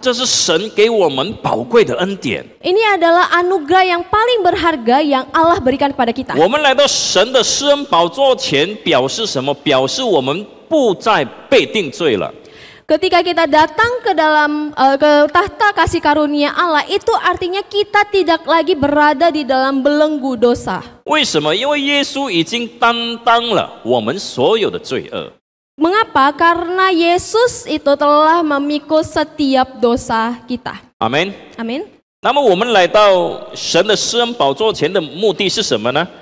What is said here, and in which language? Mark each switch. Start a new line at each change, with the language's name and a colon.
Chinese: 这是神给我们宝贵的恩典。
Indonesian: Ini adalah anugerah yang paling berharga yang Allah berikan kepada kita.
Chinese: 我们来到神的施恩宝座前，表示什么？表示我们不再被定罪了。
Indonesian: Ketika kita datang ke dalam ke tahta kasih karunia Allah, itu artinya kita tidak lagi berada di dalam belenggu dosa.
Chinese: 为什么？因为耶稣已经担当了我们所有的罪恶。
Indonesian: Mengapa? Karena Yesus itu telah memikul setiap dosa kita.
Chinese: 阿门。
Indonesian: Amin.
Chinese: 那么我们来到神的施恩宝座前的目的是什么呢？